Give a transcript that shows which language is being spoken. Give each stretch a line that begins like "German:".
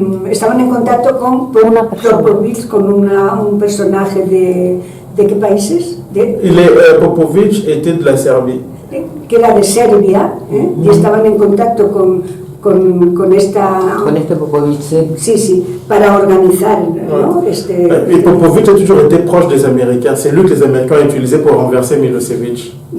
Spanish: estaban en contacto con Una persona. Popovich, con un personaje de qué países,
French: Popovich était de la Serbie.
Spanish: que era de Serbia, y estaban en contacto con esta... Con este Popovich, sí. Sí, para organizar, ¿no?
French: Et Popovich a toujours été proche des Américains. C'est lui que les Américains ont utilisé pour renverser Milosevic.